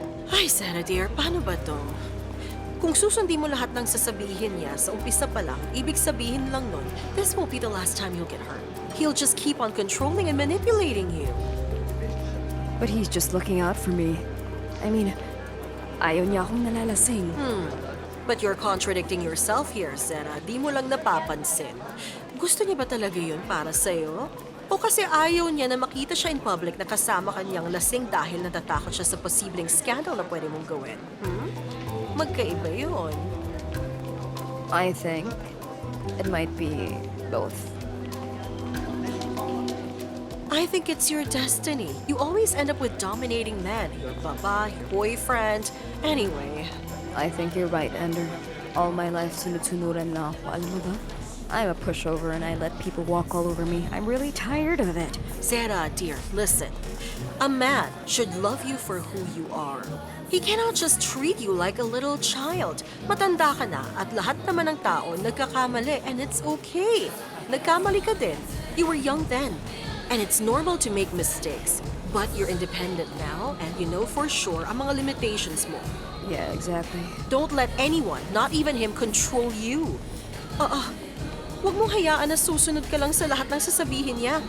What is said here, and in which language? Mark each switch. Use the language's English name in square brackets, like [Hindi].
[Filipino] Ay, Sarah dear, paano ba to? Kung susundin mo lahat ng sasabihin niya sa umpisa pa lang, ibig sabihin lang nun, [English] this won't be the last time you'll get hurt. He'll just keep on controlling and manipulating you. But he's just looking out for me. I mean, [Filipino] ayaw niya akong nalalasing. [English] But you're contradicting yourself here, Sarah. [Filipino] Di mo lang napapansin. Gusto niya ba talaga yun para sa'yo? O kasi ayaw niya na makita siya [English] in public [Filipino] na kasama kanyang lasing dahil natatakot siya sa posibleng scandal na pwede mong gawin? Magkaiba yun. [English] I think it might be both. I think it's your destiny. You always end up with dominating men. Your baba, your boyfriend. Anyway, I think you're right, Ender. All my life, [Filipino] sunod-sunuran lang ako. Alam mo ba? [English] I'm a pushover and I let people walk all over me. I'm really tired of it. Sarah, dear, listen. A man should love you for who you are. He cannot just treat you like a little child. [Filipino] Matanda ka na at lahat naman ng tao nagkakamali [English] and it's okay. [Filipino] Nagkamali ka din. [English] You were young then. And it's normal to make mistakes. But you're independent now and you know for sure [Filipino] ang mga limitations mo. [English] Yeah, exactly. Don't let anyone, not even him, control you. [Filipino] Huwag mong hayaan na susunod ka lang sa lahat ng sasabihin niya.